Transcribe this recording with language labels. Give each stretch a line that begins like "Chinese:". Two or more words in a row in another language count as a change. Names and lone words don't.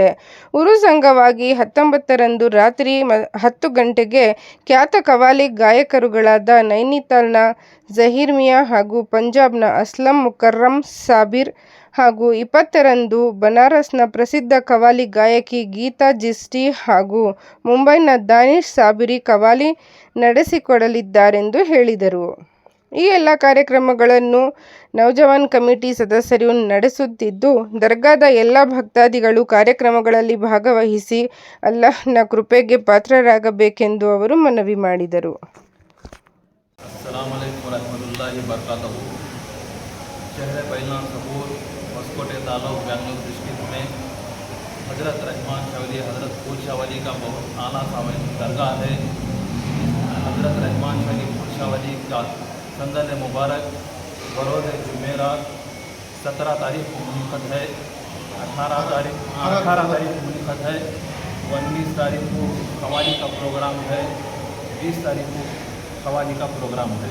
Kannada: ಉರುಸ್ ಅಂಗವಾಗಿ 19ರಂದು ರಾತ್ರಿ 10 ಗಂಟೆಗೆ ಖ್ಯಾತ ಕವ್ವಾಲಿ ಗಾಯಕರುಗಳಾದ ನೈನಿತಾಲ್ನ ಝಹೀರ್ ಮಿಯಾ ಹಾಗೂ ಪಂಜಾಬ್ನ ಅಸ್ಲಂ ಮುಕರ್ರಮ್ ಸಾಬಿರ್ ಹಾಗೂ 20ರಂದು ಬನಾರಸ್ನ ಪ್ರಸಿದ್ಧ ಕವ್ವಾಲಿ ಗಾಯಕಿ ಗೀತಾ ಜಿಸ್ಟಿ ಹಾಗೂ ಮುಂಬೈನ ದಾನಿಶ್ ಸಾಬಿರಿ ಕವ್ವಾಲಿ ನಡೆಸಿಕೊಡಲಿದ್ದಾರೆಂದು ಹೇಳಿದರು. ಈ ಎಲ್ಲ ಕಾರ್ಯಕ್ರಮಗಳನ್ನು ನೌಜವಾನ್ ಕಮಿಟಿ ಸದಸ್ಯರು ನಡೆಸುತ್ತಿದ್ದು, ದರ್ಗಾದ ಎಲ್ಲ ಭಕ್ತಾದಿಗಳು ಕಾರ್ಯಕ್ರಮಗಳಲ್ಲಿ ಭಾಗವಹಿಸಿ ಅಲ್ಲಾಹ್ನ ಕೃಪೆಗೆ ಪಾತ್ರರಾಗಬೇಕೆಂದು ಅವರು ಮನವಿ ಮಾಡಿದರು.
Urdu: ہوسکوٹے تالک بنگلورو ڈسٹرکٹ میں حضرت رحمان شاہ ولی حضرت پھول شاہ ولی کا بہت اعلیٰ درگاہ ہے. حضرت رحمان شاہ ولی پھول شاہ ولی کا صندل مبارک بروز جمعرات 17 تاریخ کو منعقد ہے، 18 تاریخ کو منعقد ہے، 19 تاریخ کو قوالی کا پروگرام ہے، 20 تاریخ کو قوالی کا پروگرام ہے.